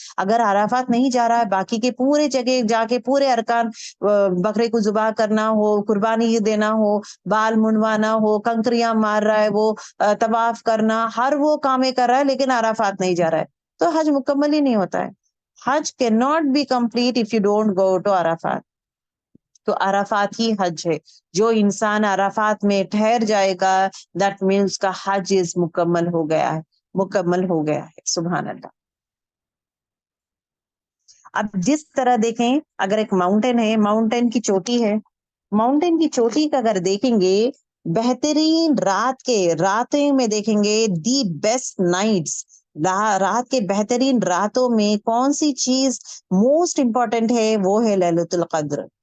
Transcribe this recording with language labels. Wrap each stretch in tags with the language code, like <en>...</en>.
<ur>اگر عرفات نہیں جا رہا ہے, باقی کے پورے جگہ جا کے پورے ارکان, بکرے کو ذبح کرنا ہو, قربانی دینا ہو, بال منڈوانا ہو, کنکریاں مار رہا ہے وہ, طواف کرنا, ہر وہ کامیں کر رہا ہے, لیکن عرفات نہیں جا رہا ہے, تو حج مکمل ہی نہیں ہوتا ہے.</ur> <en>حج cannot be complete if you don't go to Arafat.</en> <ur>تو عرفات ہی حج ہے. جو انسان عرفات میں ٹھہر جائے گا,</ur> <en>that means</en> <ur>کا حج از مکمل ہو گیا ہے, مکمل ہو گیا ہے. سبحان اللہ. اب جس طرح دیکھیں, اگر ایک ماؤنٹین ہے, ماؤنٹین کی چوٹی ہے, ماؤنٹین کی چوٹی کا اگر دیکھیں گے, بہترین راتیں میں دیکھیں گے,</ur> <en>the best nights,</en> <ur>رات کے بہترین راتوں میں کون سی چیز</ur> <en>most important</en> <ur>ہے, وہ ہے لیلۃ القدر.</ur>